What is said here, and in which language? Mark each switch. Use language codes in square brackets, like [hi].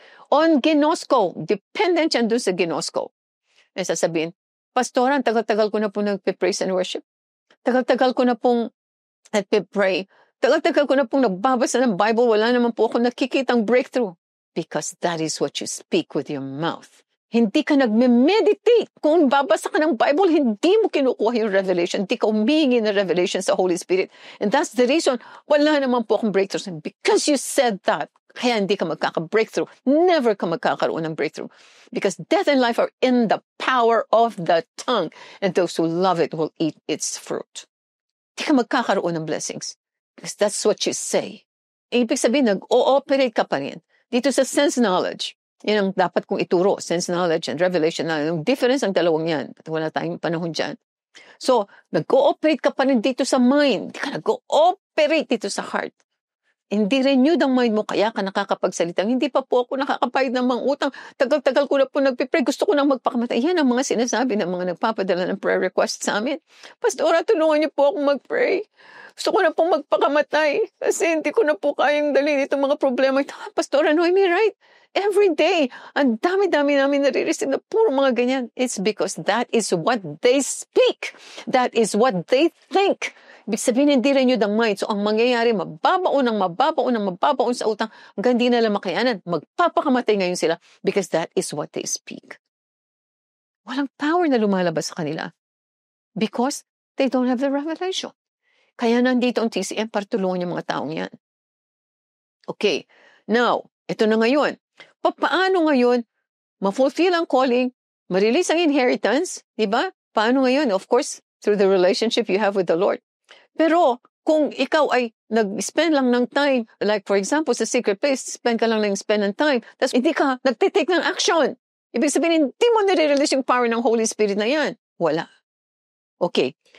[tl] On ginosko, dependent yan doon sa ginosko. E sasabihin, Pastoran, tagal-tagal ko na po nagpe-praise and worship. Tagal-tagal ko na pong nagpe-pray. Tagal-tagal ko na pong nagbabasa ng Bible. Wala naman po ako nakikitang breakthrough. [en] Because that is what you speak with your mouth. [tl] Hindi ka nagme-meditate. Kung babasa ka ng Bible, hindi mo kinukuha yung revelation. Hindi ka humingi ng revelation sa Holy Spirit. [en] And that's the reason, [tl] wala naman po akong breakthrough. [en] Because you said that, [tl] kaya hindi ka magkaka-breakthrough. Never ka magkakaroon ng breakthrough. [en] Because death and life are in the power of the tongue. And those who love it will eat its fruit. [tl] Hindi ka magkakaroon ng blessings. [en] Because that's what you say. [tl] Ibig sabihin, nag-ooperate ka pa rin. Dito sa sense knowledge. Yan ang dapat kong ituro. Sense knowledge and revelation. Yung difference ang dalawang yan. Wala tayong panahon dyan. So, nag-ooperate ka pa rin dito sa mind. Hindi ka nag-ooperate dito sa heart. Hindi renewed ang mind mo, kaya ka nakakapagsalita. Hindi pa po ako nakakapayad ng mga utang. Tagal-tagal ko na po nagpipray. Gusto ko nang magpakamatay. Yan ang mga sinasabi ng mga nagpapadala ng prayer request sa amin. Pastora, tulungan niyo po akong mag-pray. Gusto ko na po magpakamatay. Kasi hindi ko na po kayang dalhin itong mga problema. Pastora, no, [en] am I right? Every day, [tl] ang dami-dami namin nare-receive na puro mga ganyan. [en] It's because that is what they speak. That is what they think. [tl] Ibig sabihin, hindi rin yun ang mind. So, ang mangyayari, mababaon sa utang, hanggang di nila makayanan. Magpapakamatay ngayon sila [en] because that is what they speak. [tl] Walang power na lumalabas sa kanila [en] because they don't have the revelation. [tl] Kaya nandito ang TCM para tulungan yung mga taong yan. Okay, now, ito na ngayon. Paano ngayon ma-fulfill ang calling, ma-release ang inheritance, di ba? Paano ngayon? [en] Of course, through the relationship you have with the Lord. [tl] Pero kung ikaw ay nag-spend lang ng time, like for example, sa secret place, spend ng time, tapos hindi ka nagtitake ng action. Ibig sabihin, hindi mo nire-release yung power ng Holy Spirit na yan. Wala. Okay.